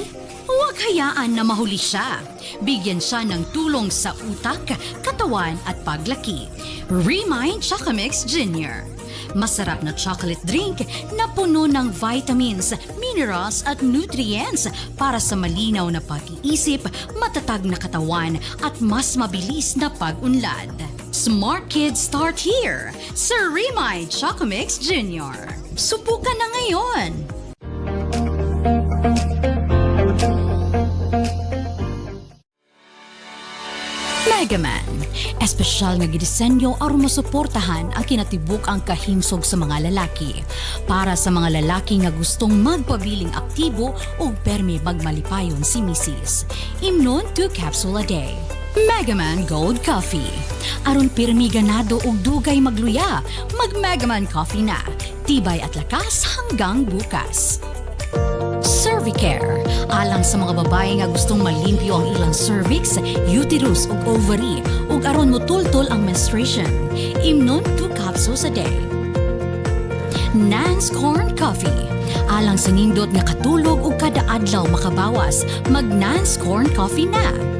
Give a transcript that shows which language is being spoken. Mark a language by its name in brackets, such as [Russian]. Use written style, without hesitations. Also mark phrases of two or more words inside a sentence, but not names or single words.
[Filipino] Huwag hayaan na mahuli siya. Bigyan siya ng tulong sa utak, katawan at paglaki. Remind Chocomix Jr. Masarap na chocolate drink na puno ng vitamins, minerals at nutrients para sa malinaw na pag-iisip, matatag na katawan at mas mabilis na pag-unlad. [English] Smart kids start here sa Remind Chocomix Jr. [Filipino] Subukan na ngayon! [Cebuano] Megaman, espesyal nga gidisenyo aron masuportahan ang kinatibuk ang kahimsog sa mga lalaki. Para sa mga lalaki nga gustong magpabiling aktibo o permi magmalipayon si Mrs. Imnon 2 [English] capsule a day. [Cebuano] Megaman Gold Coffee. Aron pirmi ganado og dugay magluya, mag Megaman Coffee na. [Filipino] Tibay at lakas hanggang bukas. [Cebuano] Cervicare. Alang sa mga babae nga gustong malimpyo ang ilang cervix, uterus ug ovary ug aron motultol ang menstruation. Imnon 2 [English] capsules a day. [Cebuano] Nance Corn Coffee. Alang sa nindot nga katulog ug kada adlaw makabawas, mag Nance Corn Coffee na.